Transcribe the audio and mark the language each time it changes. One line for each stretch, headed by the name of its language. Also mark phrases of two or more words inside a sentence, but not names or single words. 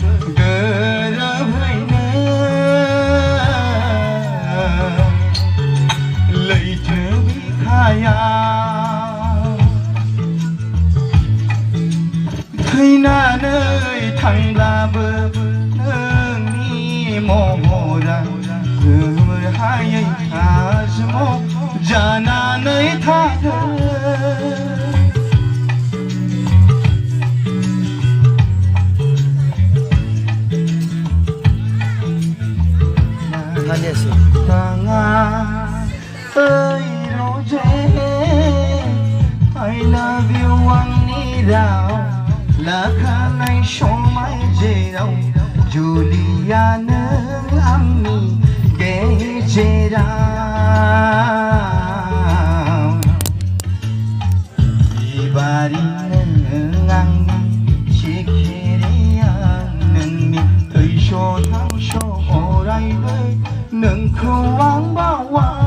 Bodo: लैथो बिखायाव थैनानै थांब्लाबो नोंनि महरा गोमोर हायै आजमाव जानानै थागोन थाङा ओइ रजे
English: I love you
Bodo: आंनि राव लाखानाय समायगिराव जुलिया नों आंनि गेजेराव बिबारि नों आंनि सिखिरिया नोंनि दैस' थांस' अरायबो नोंखौ आं बावा